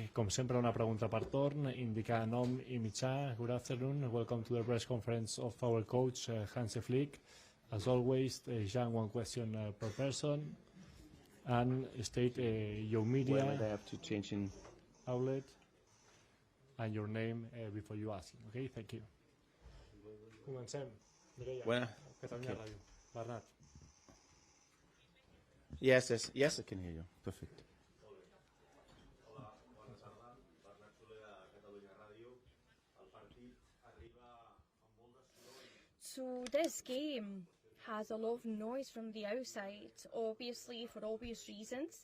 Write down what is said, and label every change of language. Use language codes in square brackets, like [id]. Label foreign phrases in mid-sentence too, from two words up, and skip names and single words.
[ca] Com sempre, una pregunta per torn, indicar nom i mitjà. [en] Good afternoon, welcome to the press conference of our coach Hansi Flick. As always, Jean, one question per person. And state your media I have to change in outlet and your name before you ask. Okay, thank you. [ca] Comencem. Mireia, Catalunya Ràdio. Bernat. [en] Yes, I can hear you. Perfect. So this game has a lot of noise from the outside, obviously for obvious reasons.